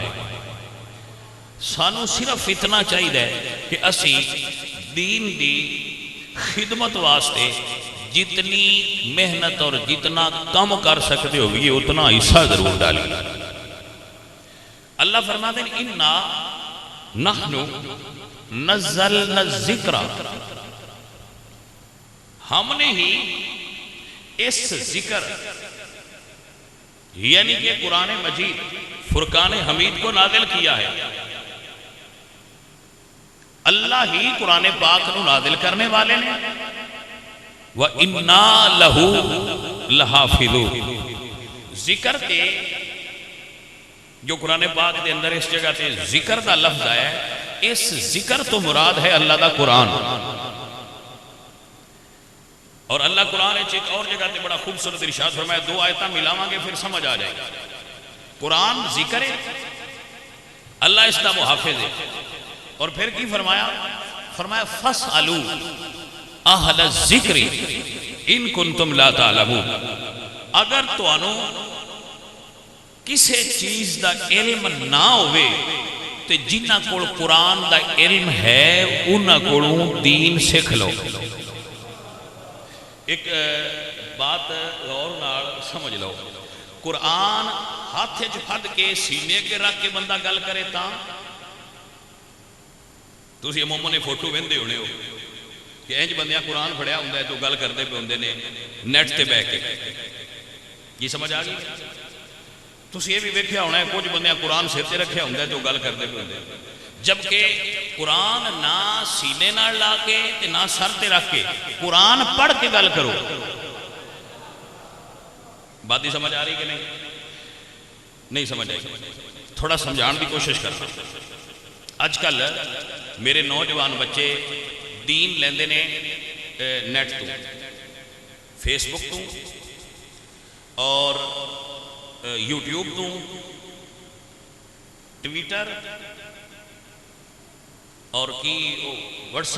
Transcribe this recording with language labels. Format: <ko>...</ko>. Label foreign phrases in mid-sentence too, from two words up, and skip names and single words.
<pa>سانو صرف اتنا چاہیے کہ اسی دین دی خدمت واسطے جتنی محنت اور جتنا کم کر سکتے ہو یہ اتنا حصہ ضرور ڈالیے۔</pa> <ur>اللہ فرماتے ہیں</ur> <ar>انا نحن نزلنا الذکر،</ar> <ur>ہم نے ہی اس ذکر یعنی کہ قرآن مجید فرقان حمید کو نازل کیا ہے۔ اللہ ہی قرآن پاک کو نازل کرنے والے نے۔</ur> <ar>وَإِنَّا لَهُ لَحَافِظُونَ،</ar> <pa>ذکر کے جو قرآن پاک کے اندر اس جگہ تے ذکر کا لفظ آیا ہے، اس ذکر تو مراد ہے اللہ دا قرآن۔</pa> <ur>اور اللہ قرآن ایک اور جگہ تے بڑا خوبصورت ارشاد فرمایا، دو آیتاں ملاواں گے پھر سمجھ آ جائے گا۔</ur> <pa>قرآن ذکر ہے، اللہ اس دا محافظ ہے، اور پھر کی فرمایا؟</pa> <ar>فرمایا فَاسْأَلُوا أَهْلَ الذِّكْرِ إِن كُنتُمْ لَا تَعْلَمُونَ،</ar> <pa>اگر توانو کسے چیز دا علم نہ ہوئے تو جنہ کو قرآن دا علم ہے انہ کو دین سکھ لو۔ ایک بات غور نال سمجھ لو، قرآن ہاتھ پھڑ کے سینے کے رکھ کے بندہ گل کرے تا تسی عموماً نے فوٹو ویندے ہونے ہو کہ انج بندیاں قرآن پڑھیا ہوندا ہے تو گل کردے پہ ہوندے نے نیٹ تے بیٹھ کے، یہ سمجھ آ گئی؟ تسی یہ بھی ویکھیا ہونا ہے کچھ بندیاں قرآن سر تے رکھیا ہوندا ہے تو گل کردے پہ ہوندے، جبکہ قرآن نہ سینے نال لا کے تے نہ سر تے رکھ کے قرآن پڑھ کے گل کرو۔</pa> <ur>بات ہی سمجھ آ رہی کہ نہیں سمجھ آئی؟</ur> <pa>تھوڑا سمجھان کی کوشش کرنا۔ اج کل میرے نوجوان بچے دین لیندے نے نیٹ تو، فیس بک تو اور یوٹیوب تو، ٹویٹر اور کی واٹس</pa>